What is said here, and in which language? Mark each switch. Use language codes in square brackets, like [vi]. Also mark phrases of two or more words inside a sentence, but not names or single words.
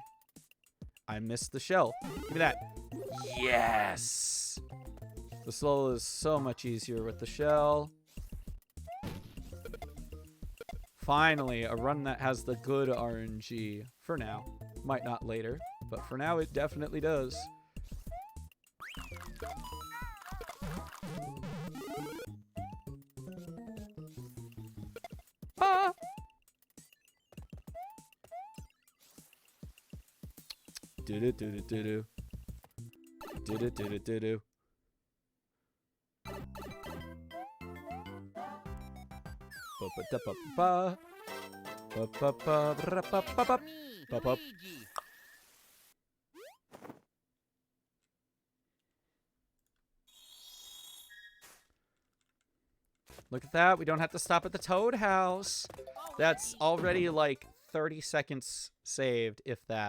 [en] I missed the shell. Give me that. Yes! This level is so much easier with the shell. Finally, a run that has the good RNG. For now. Might not later, but for now it definitely does. Ah! Do do do do do do. Do do do do do do. Ba ba da ba ba. Ba ba ba ba ba ba ba. Ba ba. Look at that. We don't have to stop at the Toad House. That's already like 30 seconds saved, if that.